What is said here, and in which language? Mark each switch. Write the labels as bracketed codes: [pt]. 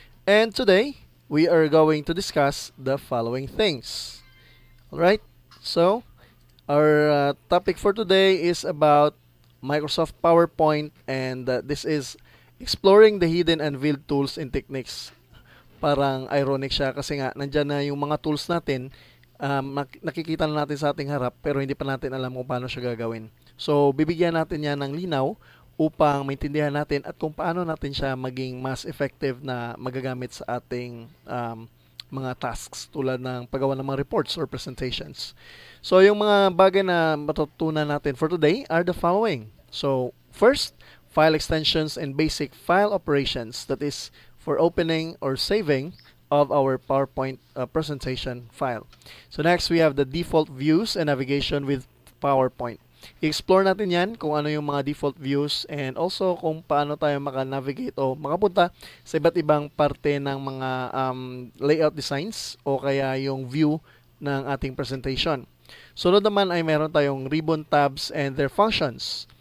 [en] And today, we are going to discuss the following things. Alright, so our topic for today is about Microsoft PowerPoint and this is exploring the hidden and veiled tools and techniques. [tl] Parang ironic siya kasi nga nandyan na yung mga tools natin, nakikita na natin sa ating harap pero hindi pa natin alam kung paano siya gagawin. So bibigyan natin yan ng linaw upang maintindihan natin at kung paano natin siya maging mas effective na magagamit sa ating mga tasks tulad ng paggawa ng mga reports or presentations. So yung mga bagay na matutunan natin [en] for today are the following. So first, file extensions and basic file operations, that is for opening or saving of our PowerPoint presentation file. So next, we have the default views and navigation with PowerPoint. [tl] I-explore natin yan kung ano yung mga default views and also kung paano tayo maka-navigate o makapunta sa iba't ibang parte ng mga layout designs o kaya yung view ng ating presentation. Sunod naman ay meron tayong ribbon tabs and their functions.